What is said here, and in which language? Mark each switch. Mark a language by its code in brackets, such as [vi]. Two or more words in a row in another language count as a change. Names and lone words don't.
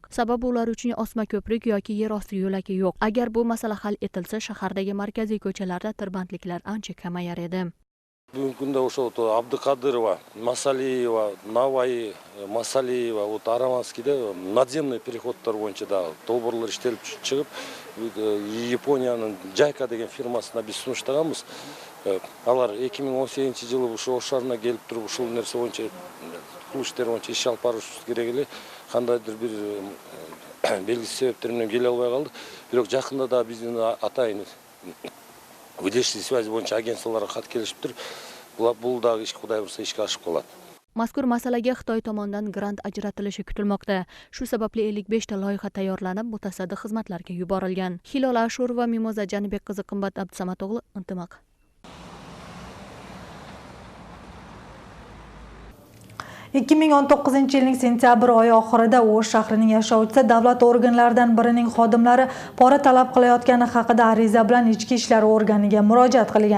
[uz] Sababi ular uchun osma ko'prik yoki yer osti yo'lagi yo'q. Agar bu masala hal etilsa, shahardagi markaziy ko'chalarda tirbandliklar ancha kamayar edi. Bugungi kunda o'sha Abduqadirova, Masaliyeva, Navai, Masaliyeva, Aravanskiyda [ru] надземный переход [uz] bo'yicha da to'g'rilar ishtirib chiqib, Yaponiyaning JICA degan firmasына biz sunishtiramiz. [ky] Алар 2018-жылы ушу ошарына келип туруп ушул нерсе боюнча кылуу иштери боюнча иш алып барышыбыз керек эле. Кандайдыр бир белгисиз себептер менен келе албай калдык. Бирок жакында да биздин атайын [ru] внешний связь [ky] боюнча агентстволорго кат келишиптир. Бул дагы иш Кудай бурса ишке ашып калат. [uz] Mazkur masalaga Xitoy tomonidan grant ajratilishi kutilmoqda. Shu sababli 55 ta loyiha tayyorlanib, mutasaddi xizmatlarga yuborilgan. Hilola Ashurova, Mimoza Janibek qizi, Qimbat Abdusamatog'li, Intimaq. 2019-yilning sentyabr oyi oxirida O'sh shahrining yashovchisi davlat organlaridan birining xodimlari pora talab qilayotgani haqida ariza bilan ichki ishlar organiga murojaat qilgan.